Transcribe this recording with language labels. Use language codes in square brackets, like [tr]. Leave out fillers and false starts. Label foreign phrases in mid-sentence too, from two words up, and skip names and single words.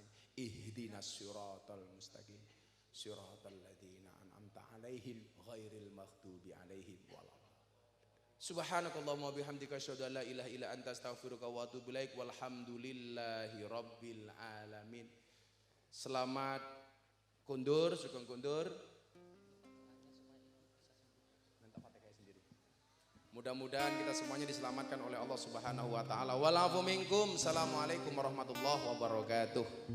[ar] اهدنا الصراط المستقيم. صراط الذين أنعمت عليهم غير المغضوب عليهم ولا الضالين. سبحانك اللهم وبحمدك أشهد أن لا إله إلا أنت أستغفرك وأتوب إليك. والحمد لله رب العالمين. [jv] Selamat kundur, sugeng kundur. [id] Mudah-mudahan kita semuanya diselamatkan oleh Allah [ar] سبحانه وتعالى. والعفو منكم. السلام عليكم ورحمة الله وبركاته.